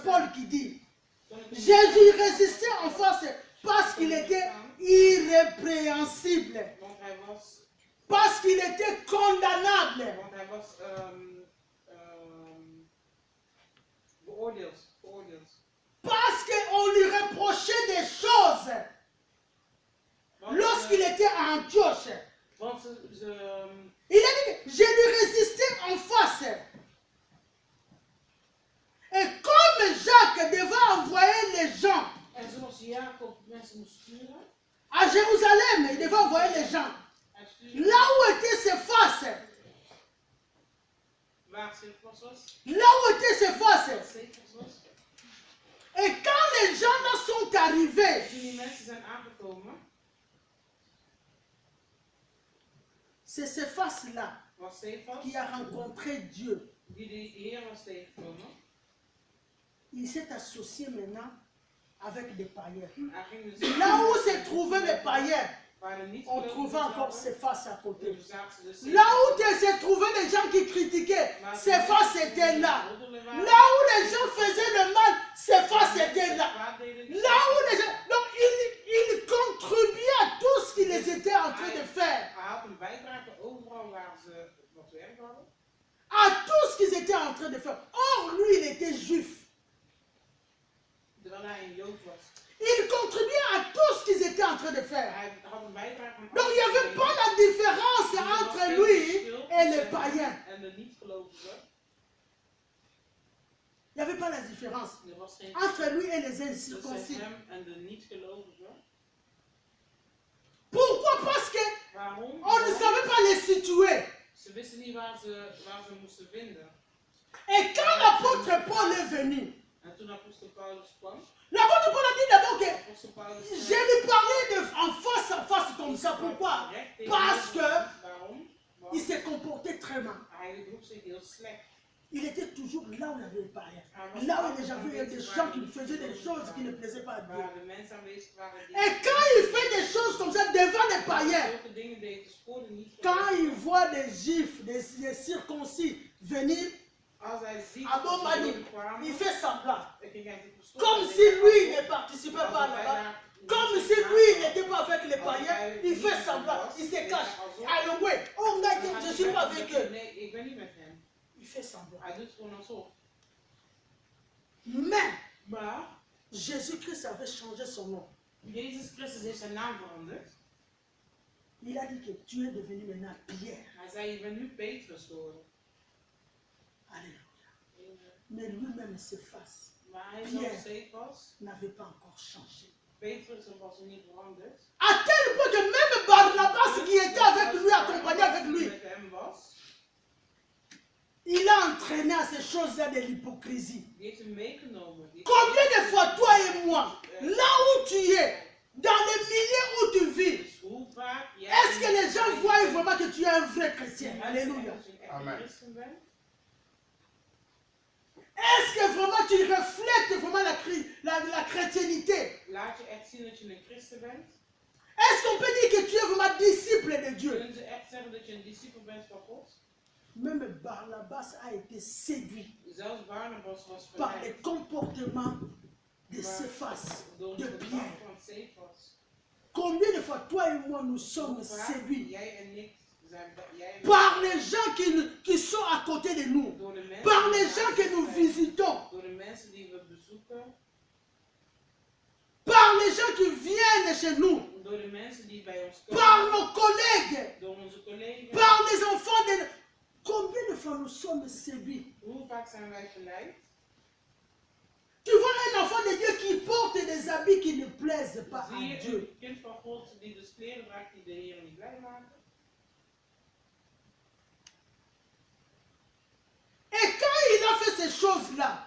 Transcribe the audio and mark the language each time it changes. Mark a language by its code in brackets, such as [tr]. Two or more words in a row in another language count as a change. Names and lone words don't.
[fr] Jean qui dit, Jésus résistait en face parce qu'il était irrépréhensible, [nl] Want hij was, [fr] parce qu'il était condamnable. [nl] want hij was beoordeeld. [fr] Parce qu'on lui reprochait des choses [nl] Want, [fr] lorsqu'il était à Antioche. [nl] want [fr] Il a dit que je lui résistais en face. Et comme Jacques devait envoyer les gens [nl] en zoals Jacob mensen moest sturen, [fr] à Jérusalem, il devait envoyer les gens. [nl] hij stuurde [fr] Là où étaient ses faces, [nl] waar Cephas was, [fr] là où étaient ses faces. [nl] waar Cephas was. [fr] Et quand les gens là sont arrivés, [nl] Toen die mensen zijn aangekomen, [fr] c'est ces faces-là [nl] was Cephas, [fr] qui a rencontré Dieu. [nl] die de Heer was tegengekomen. [fr] Il s'est associé maintenant avec des païens. [nl] Hij ging dus [fr] Là où se trouvaient les païens, [nl] waar er niet [fr] on trouvait encore [nl] zaten, [fr] ces faces à côté. [nl] toen zagen ze dus [fr] Là où se trouvaient les gens qui critiquaient, ces faces étaient là. Là où les gens faisaient le mal, ces faces étaient là. Là où les gens... Donc, il contribuait à tout ce qu'ils étaient en train de faire. [nl] Hij had een bijdrage overal waar ze wat werk hadden. [fr] À tout ce qu'ils étaient en train de faire. Or, lui, il était juif. [nl] Terwijl hij een Jood was. [fr] Il contribuait à tout ce qu'ils étaient en train de faire. [nl] Hij had een bijdrage aan [fr] Donc, il n'y avait pas la différence entre lui et les païens. [nl] en de niet-gelovigen. [fr] Il n'y avait pas la différence [nl] Er was geen [fr] entre lui et les [nl] tussen [fr] incirconcis. [nl] hem en de niet-gelovigen. [fr] Pourquoi? Parce [nl] Waarom? [fr] qu'on ne savait pas les situer. [nl] Ze wisten niet waar ze moesten vinden. [fr] Et quand l'apôtre Paul est venu, [nl] En toen apostel Paulus kwam, [fr] l'apôtre Paul a dit d'abord que [nl] apostel Paulus [fr] je lui parlais en face à face comme ça. Pourquoi? Parce que [nl] Waarom? Want [fr] il s'est comporté très mal. [nl] hij gedroeg zich heel slecht. [fr] Il était toujours là où il y avait les païens. Là où déjà il y avait des gens qui faisaient des choses qui ne plaisaient pas à Dieu. [nl] Waar de mensen aanwezig waren die [fr] Et quand il fait des choses comme ça devant les païens, [nl] zulke dingen deed, de sporen niet [fr] quand [nl] veranderen. [fr] il voit des juifs, des circoncis venir, [nl] Als hij ziet [fr] à [nl] dat ze [fr] Bomani, [nl] Joden kwamen, [fr] il fait semblant. [nl] dan ging hij zich verstoppen. [fr] Comme [nl] Hij [fr] si [nl] deed [fr] lui [nl] alsof- [fr] ne participait [nl] alsof [fr] pas [nl] hij [fr] là-bas. [nl] daar niet [fr] Comme [nl] in [fr] si [nl] plaats [fr] lui [nl] was. [fr] n'était pas avec les païens. Il fait semblant. Il se cache. Alors oui, on a dit, je ne suis pas avec eux. [nl] Nee, ik ben niet met hem. [fr] Il fait semblant. [nl] Hij doet gewoon alsof. [fr] Mais [nl] Maar [fr] Jésus-Christ avait changé son nom. [nl] Jezus Christus heeft zijn naam veranderd. [fr] Il a dit que tu es devenu maintenant Pierre. [nl] Hij zei, je bent nu Petrus geworden. [fr] Alléluia. Mais lui-même, ses faces [nl] Maar hij [fr] Pierre. [nl] zelf Cephas, [fr] n'avaient pas encore changé. [nl] Petrus was er niet veranderd. [fr] À tel point que même Barnabas qui était avec lui, accompagné avec lui, [nl] Met hem was, [fr] il a entraîné à ces choses-là de l'hypocrisie. [nl] die heeft hem meegenomen. Die- [fr] Combien de fois toi et moi, là où tu es, dans le milieu où tu vis, [nl] Dus hoe vaak jij [fr] est-ce que les gens voient vraiment que tu es un vrai chrétien? [nl] Mensen [fr] Alléluia. [nl] dat je een echte [fr] Amen. [nl] christen bent? [fr] Est-ce que vraiment tu reflètes vraiment la chrétienité? [nl] Laat je echt zien dat je een christen bent? [fr] Est-ce qu'on peut dire que tu es vraiment disciple de Dieu? [nl] Kunnen ze echt zeggen dat je een discipel bent van God? [fr] Même Barnabas a été séduit [nl] Zelfs Barnabas was [fr] par les [nl] verleid [fr] comportements de Céphas, [nl] door de het gedrag [fr] Pierre. [nl] van Cephas. [fr] Combien de fois toi et moi nous sommes [nl] Hoe vaak [fr] séduits [nl] jij en ik zijn jij en [fr] par les gens qui sont à côté de nous, [nl] door de mensen [fr] par [nl] die [fr] les gens [nl] naast [fr] que [nl] ons [fr] nous [nl] zijn, [fr] visitons, [nl] door de mensen die we bezoeken, [fr] par les gens qui viennent chez nous, [nl] door de mensen die bij ons [fr] par [nl] komen, [fr] nos collègues, [nl] door onze collega's. [fr] par les enfants de... Combien de fois nous sommes séduits? [nl] Hoe vaak zijn wij verleid? [fr] Tu vois un enfant de Dieu qui porte des habits qui ne plaisent pas [nl] Zie [fr] à [nl] je [fr] Dieu. [nl] een kind van God die dus kleren draagt die de Heer niet blij maken? [fr] Et quand il a fait ces choses-là,